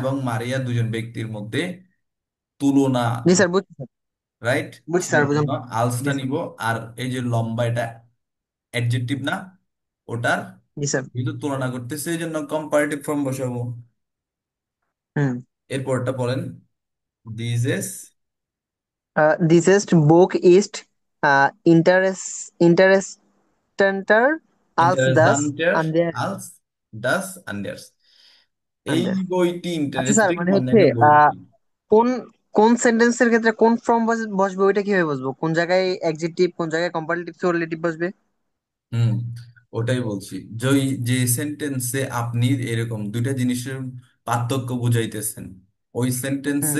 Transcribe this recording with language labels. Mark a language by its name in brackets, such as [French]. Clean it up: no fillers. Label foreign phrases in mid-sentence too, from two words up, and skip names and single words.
[Bangla] এবং মারিয়া দুজন ব্যক্তির মধ্যে তুলনা, জি স্যার, বুঝছি স্যার। রাইট? বুঝছি স্যার, সেই বুঝুন। জন্য আলসটা জি স্যার। নিব। আর এই যে লম্বা, এটা অ্যাডজেক্টিভ না, ওটার জি স্যার। যেহেতু তুলনা করতেছে এই জন্য কম্পারেটিভ ফর্ম বসাবো। হুম। এরপরটা বলেন, [English] this is [German] Dieses Buch ist interessanter als das ইন্টারেস্টান্টার andere. als das anders. এই andere। [Bangla] বইটি আচ্ছা স্যার, ইন্টারেস্টিং মানে হচ্ছে অন্যান্য বই থেকে। কোন কোন সেন্টেন্সের ক্ষেত্রে কোন ফর্ম বসবে, ওইটা কিভাবে বসবো? কোন জায়গায় অ্যাডজেক্টিভ, কোন জায়গায় কম্পারেটিভ সুপারলেটিভ বসবে? হুম, ওটাই বলছি। যে যে সেন্টেন্সে আপনি এরকম দুইটা জিনিসের পার্থক্য বুঝাইতেছেন, ওই সেন্টেন্সে